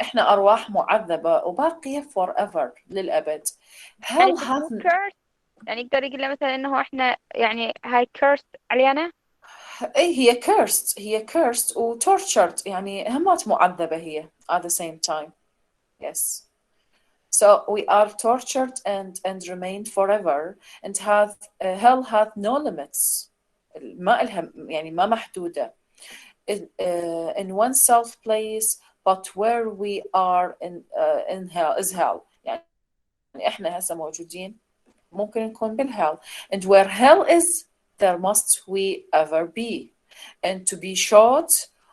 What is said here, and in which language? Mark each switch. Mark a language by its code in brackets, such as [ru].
[ar] إحنا أرواح معذبة وباقية forever للأبد. Hell have يعني يقدر يقول له مثلا إنه إحنا يعني هاي cursed علينا. هي cursed و tortured يعني همات معذبة هي [en] at the same time. [ar] Yes. [en] So we are tortured and remained forever and hell hath no limits. [ar] ما إلها يعني ما محدودة. [en] In one self place, but where we are in hell is hell. [ar] يعني إحنا هسه موجودين ممكن نكون بالhell. [en] And where hell is, there must we ever be. And to be short,